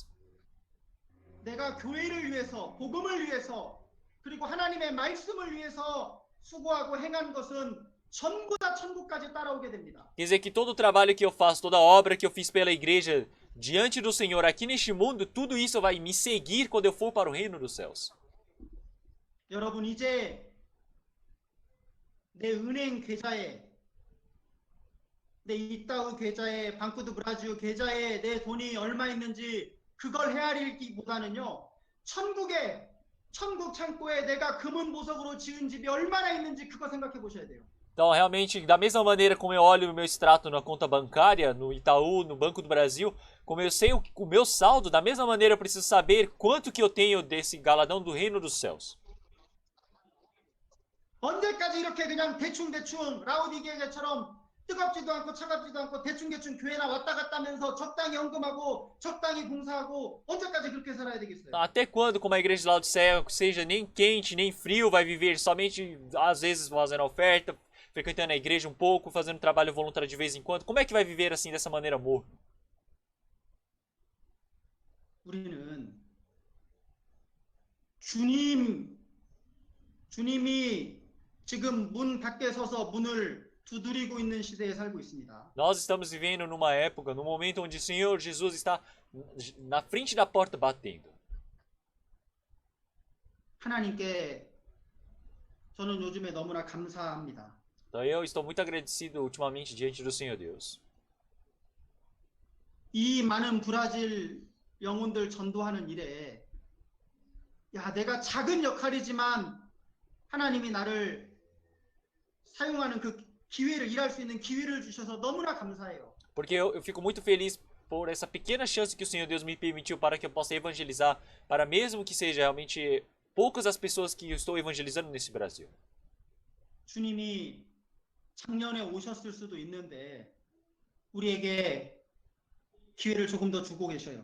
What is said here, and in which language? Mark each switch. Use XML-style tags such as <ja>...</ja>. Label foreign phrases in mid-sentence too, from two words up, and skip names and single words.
<ko>내가 교회를 위해서, 복음을 위해서, 그리고 하나님의 말씀을 위해서 수고하고 행한 것은 전부 다 천국까지 따라오게 됩니다.</ko> <pt>Quer dizer que todo o trabalho que eu faço, toda a obra que eu fiz pela igreja diante do Senhor aqui neste mundo, tudo isso vai me seguir quando eu for para o reino dos céus.</pt> <ko>여러분, 이제 내 은행 계좌에, 내 이따우 계좌에, 방쿠드 브라질 계좌에 내 돈이 얼마 있는지 그걸 헤아리기보다는요, 천국 창고에 내가 금은 보석으로 지은 집이 얼마나 있는지 그거 생각해 보셔야 돼요.</ko> <pt>Então, realmente, da mesma maneira como eu olho o meu extrato na conta bancária, no Itaú, no Banco do Brasil, como eu sei o meu saldo, da mesma maneira eu preciso saber quanto que eu tenho desse galadão do reino dos céus.</pt> <ko>언제까지 이렇게 그냥 대충 라우디게처럼 뜨겁지도 않고 차갑지도 않고 대충 교회나 왔다 갔다 하면서 적당히 헌금하고 적당히 봉사하고 언제까지 그렇게 살아야 되겠어요?</ko> <pt>Até quando, como a igreja de Laodiceia, seja nem quente nem frio, vai viver somente às vezes fazendo oferta, frequentando a igreja um pouco, fazendo trabalho voluntário de vez em quando? Como é que vai viver assim dessa maneira morna?</pt> <ko>우리는 주님이 지금 문 밖에 서서 문을 두드리고 있는 시대에 살고 있습니다.</ko> <pt>Nós estamos vivendo numa época, num momento onde o Senhor Jesus está na frente da porta batendo.</pt> <ko>하나님께 저는 요즘에 너무나 감사합니다.</ko> <pt>Então eu estou muito agradecido ultimamente diante do Senhor Deus.</pt> <ko>이 많은 브라질 영혼들 전도하는 일에 내가 작은 역할이지만 하나님이 나를 사용하는 그 기회를 일할 수 있는 기회를 주셔서 너무나 감사해요.</ko> <pt>Porque eu fico muito feliz por essa pequena chance que o Senhor Deus me permitiu para que eu possa evangelizar, para mesmo que seja realmente poucas as pessoas que eu estou evangelizando nesse Brasil.</pt> <ko>주님이 작년에 오셨을 수도 있는데 우리에게 기회를 조금 더 주고 계셔요.</ko>